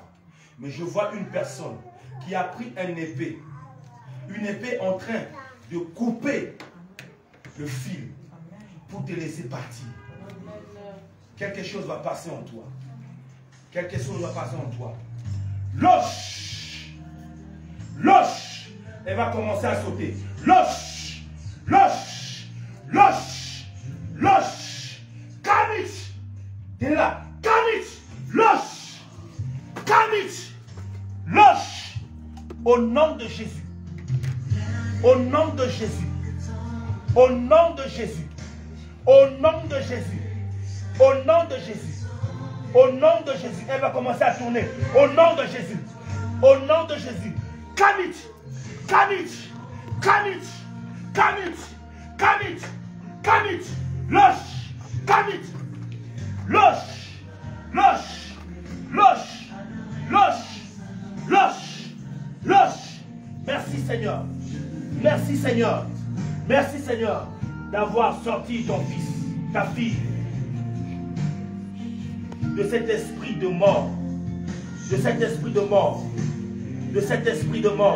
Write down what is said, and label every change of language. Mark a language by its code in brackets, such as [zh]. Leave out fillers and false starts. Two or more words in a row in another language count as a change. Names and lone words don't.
[fr] Mais je vois une personne qui a pris une épée en train de couper le fil pour te laisser partir. Quelque chose va passer en toi. Quelque chose va passer en toi. Loche! Loche! Elle va commencer à sauter. Loche! Loche! Loche! Loche! Kamich! T'es là. Kamich! Loche! Kamich! Loche! Au nom de Jésus. Au nom de Jésus. Au nom de Jésus. Au nom de Jésus. Au nom de Jésus. Au nom de Jésus. Elle va commencer à tourner. Au nom de Jésus. Au nom de Jésus. Kamich. Kamich. Kamich. Kamich. Kamich. Kamich. Loche. Kamich. Loche. Loche. Loche. Loche. Loche. Loche. Merci Seigneur. Merci Seigneur. Merci Seigneur d'avoir sorti ton fils, ta fille, de cet esprit de mort. De cet esprit de mort. De cet esprit de mort.